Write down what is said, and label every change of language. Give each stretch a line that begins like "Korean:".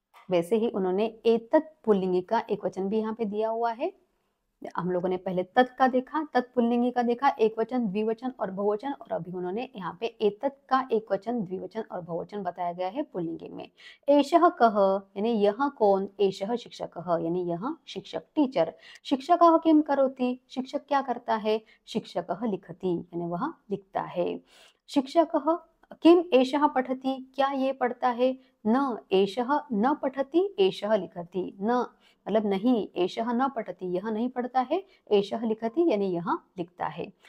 Hindi: वैसे ही उन्होंने एतत् पुल्लिंगी का एक वचन भी यहाँ पे दिया हुआ है। हम लोगों ने पहले तत् का देखा, तत्पुल्लिंगी का देखा, एक वचन द्विवचन और बहुवचन, और अभी उन्होंने यहाँ पे एतत् का एक वचन द्विवचन और बहुवचन बताया गया है पुल्लिंगी में।
Sanskrit: एषः कः
Hindi: यानी यह कौन,
Sanskrit: एषः शिक्षकः
Hindi: यानी यह शिक्षक टीचर।
Sanskrit: शिक्षकः किम करोति
Hindi: शिक्षक क्या करता है,
Sanskrit: शिक्षकः लिखति
Hindi: यानी वह लिखता है।
Sanskrit: शिक्षकः किम एषः पठति
Hindi: क्या ये पढ़ता है,
Sanskrit: न एषः न पठति एषः लिखति,
Hindi: न मतलब नहीं,
Sanskrit: एषः न पठति
Hindi: यह नहीं पढ़ता है,
Sanskrit: एषः लिखति
Hindi: यानी यह लिखता है।